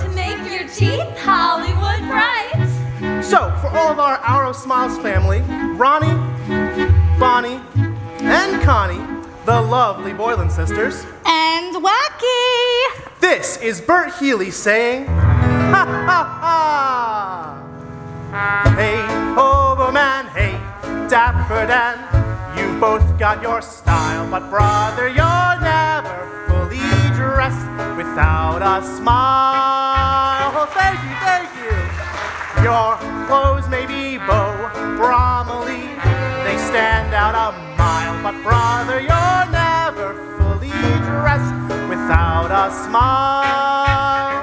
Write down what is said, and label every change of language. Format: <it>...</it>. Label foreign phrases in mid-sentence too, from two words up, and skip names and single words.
<en>To make your teeth Hollywood bright. So, for all of our Hour of Smiles family, Ronnie, Bonnie, and Connie, the lovely Boylan sisters, and Wacky, this is Bert Healy saying, ha ha ha! Hey, Overman, hey, Dapper Dan, you've both got your style, but brother, you're never fully dressed without a smile. Oh, thank you, thank you. Your clothes may be Beau Bromley, they stand out a mile, but brother, you're never fully dressed without a smile.</en>